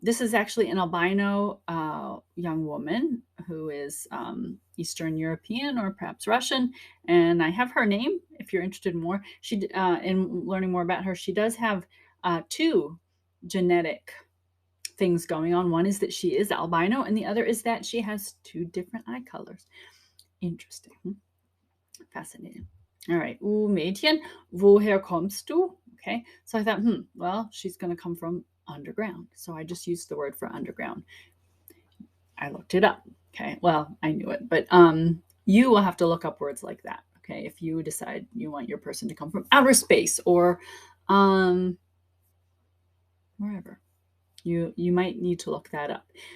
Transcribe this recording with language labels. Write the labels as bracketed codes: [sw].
[en] This is actually an albino young woman who is Eastern European or perhaps Russian, and I have her name if you're interested more. In learning more about her, she does have two genetic things going on. One is that she is albino, and the other is that she has two different eye colors. Interesting. Fascinating. All right. [de] Mädchen, woher kommst du? [en] Okay. So I thought, well, she's going to come from underground. So I just used the word for underground. I looked it up. Okay. Well, I knew it, but you will have to look up words like that. Okay. If you decide you want your person to come from outer space or wherever, you might need to look that up.